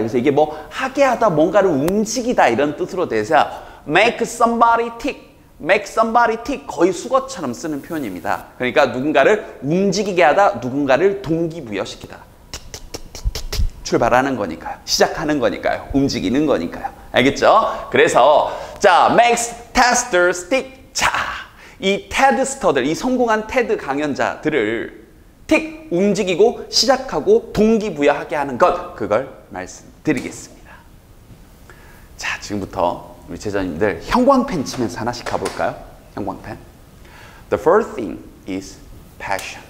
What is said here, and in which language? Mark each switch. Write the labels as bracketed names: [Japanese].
[Korean] 그래서 이게 뭐 하게 하다 뭔가를 움직이다 이런 뜻으로 돼서 [English] make somebody tick, make somebody tick [Korean] 거의 수거처럼 쓰는 표현입니다. 그러니까 누군가를 움직이게 하다 누군가를 동기부여시키다. 틱틱틱틱틱 출발하는 거니까요. 시작하는 거니까요. 움직이는 거니까요. 알겠죠? 그래서 자, [English] makes testers tick. [Korean] 자, 이 테드 스터들, 이 성공한 테드 강연자들을 틱 움직이고 시작하고 동기부여하게 하는 것, 그걸 말씀드리겠습니다. 자, 지금부터 우리 제자님들 형광펜 치면서 하나씩 가볼까요? 형광펜. [English] The first thing is passion.